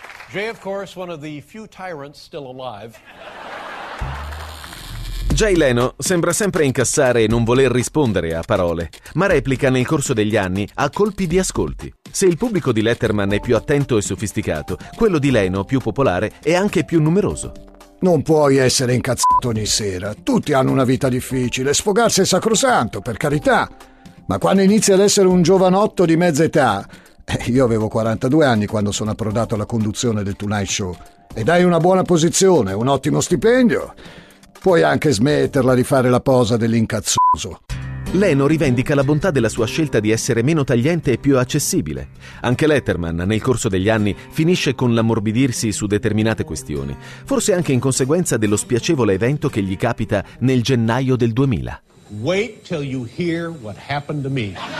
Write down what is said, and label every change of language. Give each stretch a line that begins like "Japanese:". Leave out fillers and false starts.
English: Jay, of course, one of the few tyrants still alive.
Italian: Jay Leno sembra sempre incassare e non voler rispondere a parole, ma replica nel corso degli anni a colpi di ascolti. Se il pubblico di Letterman è più attento e sofisticato, quello di Leno, più popolare, è anche più numeroso. Non puoi essere incazzato ogni sera. Tutti hanno una vita difficile. Sfogarsi è sacrosanto, per carità. Ma quando inizi ad essere un giovanotto di mezza età... Io avevo 42 anni quando sono approdato alla conduzione del Tonight Show. E dai una buona posizione, un ottimo stipendio... Puoi anche smetterla di fare la posa dell'incazzoso. Leno rivendica la bontà della sua scelta di essere meno tagliente e più accessibile. Anche Letterman, nel corso degli anni, finisce con l'ammorbidirsi su determinate questioni, forse anche in conseguenza dello spiacevole evento che gli capita nel gennaio del 2000.
English: Wait till you hear what happened to me.